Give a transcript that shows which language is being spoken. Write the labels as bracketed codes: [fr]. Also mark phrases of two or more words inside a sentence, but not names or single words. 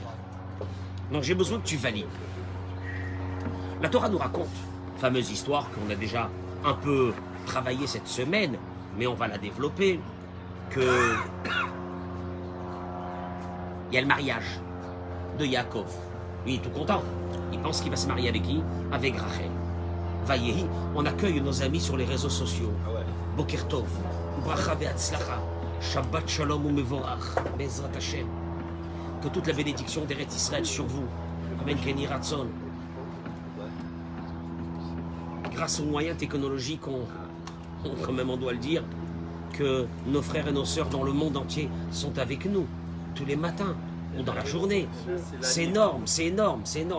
[fr] Donc j'ai besoin que tu valides. La Torah nous raconte, fameuse histoire qu'on a déjà un peu travaillée cette semaine, mais on va la développer, que il y a le mariage de Yaakov. Lui, il est tout content. Il pense qu'il va se marier avec qui? Avec Rachel. Vayehi, on accueille nos amis sur les réseaux sociaux. [he] בוקר טוב, ברכה והצלחה, שבת שלום ומבורך, בעזרת השם. [fr] Que toute la bénédiction d'Eretz Israël sur vous. [he] אמן, כן יהי רצון. [fr] Grâce aux moyens technologiques, quand même on doit le dire, que nos frères et nos sœurs dans le monde entier sont avec nous. Tous les matins ou dans la journée. C'est énorme, c'est énorme, c'est énorme.